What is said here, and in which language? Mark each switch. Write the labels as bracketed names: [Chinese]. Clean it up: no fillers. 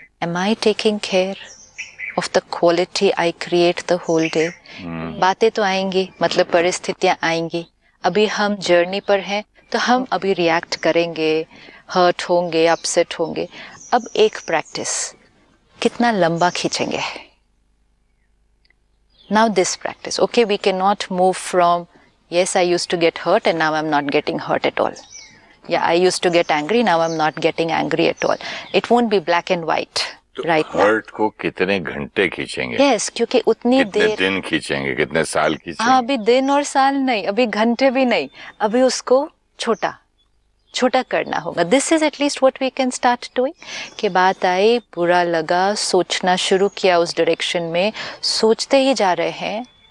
[English] Am I taking care of the quality I create the whole day. [Hindi] बातें तो आएंगी, मतलब परिस्थितियां आएंगी, अभी हम जर्नी पर हैं तो हम अभी रिएक्ट करेंगे, हर्ट होंगे, अपसेट होंगे। अब एक प्रैक्टिस कितना लंबा खींचेंगे। [English] Now this practice, okay, we can not move from yes, I used to get hurt and now I'm not getting hurt at all. Yeah, I used to get angry, now I'm not getting angry at all. It won't be black and white right now. [Hindi] Hurt को कितने घंटे खींचेंगे? Yes, क्योंकि उतनी देर, कितने दिन खींचेंगे, कितने साल खींचेंगे? हाँ, अभी दिन और साल नहीं, अभी घंटे भी नहीं, अभी उसको छोटा छोटा करना होगा। [English] This is at least what we can start doing. [Hindi] कि बात आई, बुरा लगा, सोचना शुरू किया उस डायरेक्शन में, सोचते ही जा रहे हैं।